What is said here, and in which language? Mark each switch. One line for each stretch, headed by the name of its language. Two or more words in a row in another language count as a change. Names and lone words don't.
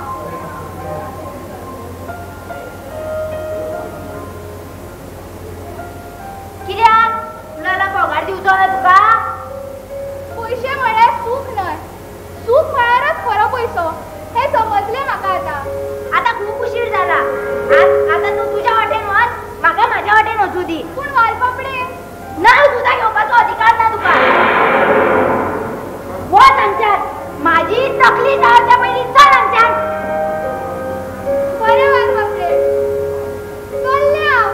Konkani: कित्याक? तुला पगार दिवचो ना तुका? पयशे म्हळ्यार सूख न्हय. सूख म्हळ्यारच खरो पयसो हें समजलें म्हाका आतां.
Marathi: आता खूप उशीर झाला.
Konkani: आता तू तुझ्या वाटेन वच, म्हाका म्हाज्या वाटेन वचू दी. पूण वालपापडे, नाव सुद्धा घेवपाचो अधिकार ना तुका. वच हांगच्यान. माझी तकली जावच्या पयलीं चल हांगच्यान. बरें वालपापडे, चल्लें हांव.